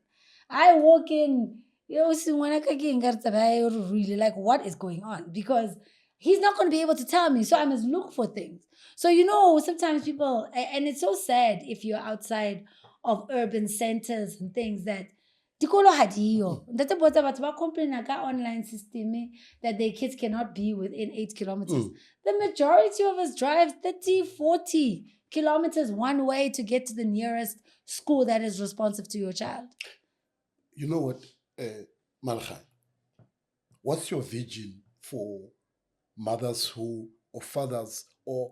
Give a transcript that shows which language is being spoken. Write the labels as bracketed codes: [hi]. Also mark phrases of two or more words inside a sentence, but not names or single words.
[en] I walk in, really like, what is going on? Because he's not going to be able to tell me. So I must look for things. So, sometimes people, and it's so sad if you're outside of urban centers and things that [st] dikolo ha diyo. Ntate botsa batho ba [en] complain ka online system that their kids cannot be within 8 kilometers. The majority of us drive 30, 40 kilometers one way to get to the nearest school that is responsive to your child. You know what, Malcha? What's your vision for mothers or fathers or